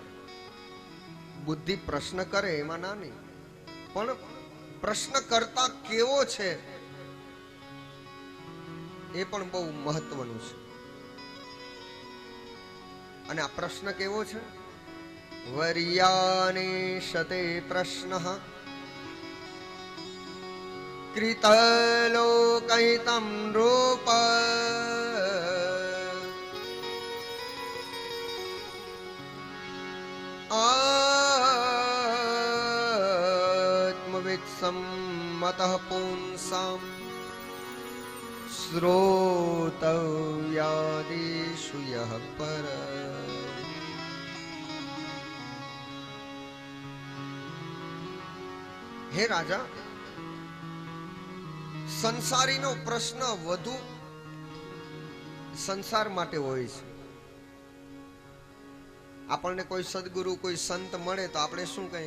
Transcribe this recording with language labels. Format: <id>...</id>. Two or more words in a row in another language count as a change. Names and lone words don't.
<gu>બુદ્ધિ પ્રશ્ન કરે એમાં ના નહીં, પણ પ્રશ્ન કરતા કેવો છે એ પણ બહુ મહત્વનું છે. અને આ પ્રશ્ન કેવો છે?</gu> <sa>वर्याने शते प्रश्नः कृतलोकहितं रूप आत्मवित् सम्मतः पुंसाम् श्रोतव्यादिषु यः पर.</sa> <gu>હે રાજા, સંસારીનો પ્રશ્ન વધુ સંસાર માટે હોય છે. આપણને કોઈ સદગુરુ કોઈ સંત મળે તો આપણે શું કહીએ?</gu>